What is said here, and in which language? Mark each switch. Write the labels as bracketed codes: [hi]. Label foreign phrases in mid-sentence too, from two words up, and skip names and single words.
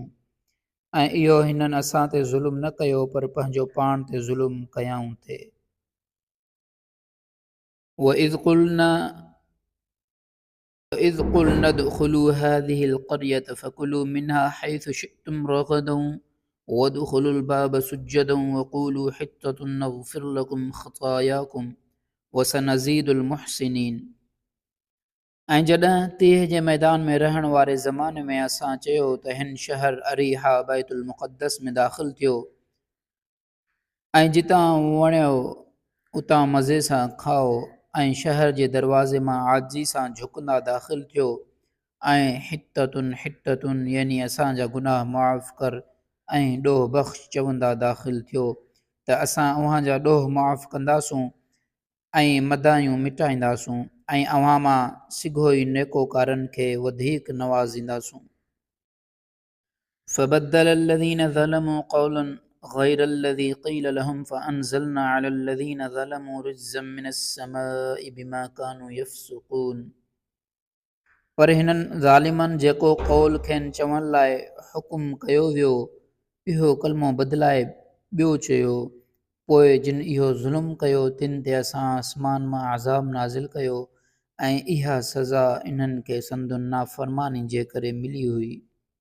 [sd] ऐं इहो हिननि असां ते ज़ुल्म न कयो पर पंहिंजो पाण ते ज़ुल्म कयाऊं थे। [ar] وإذ قلنا ادخلوا هذه القرية فكلوا منها حيث شئتم رغدا وادخلوا الباب سجدا وقولوا حطة نغفر لكم خطاياكم وسنزيد المحسنين. [sd] ऐं जॾहिं तीह जे मैदान में रहण वारे ज़माने में असां चयो त हिन शहर अरीहा बैतुल मुक़द्दस में दाख़िल थियो ऐं जितां वणियो उतां मज़े सां खाओ ऐं शहर जे दरवाज़े मां आजिज़ी सां झुकंदा दाख़िल थियो ऐं हित्ततुन यानी असांजा गुनाह मुआफ़ कर ऐं ॾोह बख़्श चवंदा दाख़िल थियो त असां अव्हांजा ॾोह मुआफ़ कंदासूं ऐं मदायूं मिटाईंदासूं ऐं अव्हां मां सिघो ई नेकोकारनि खे वधीक नवाज़ींदासूं। [ar] फ़बद्दल الذين ظلموا قولا غير الذي قيل لهم فأنزلنا على الذين ظلموا رجزا من السماء بما كانوا يفسقون। [sd] पर हिननि ज़ालिमनि जेको क़ौल खेनि चवण लाइ हुकुम कयो वियो, इहो कलमो बदिलाए ॿियो चयो। पोइ जिन इहो ज़ुल्म कयो तिन ते असां आसमान मां अज़ाब नाज़िल कयो ऐं इहा सज़ा इन्हनि खे संदुनि नाफ़रमानी जे करे मिली हुई।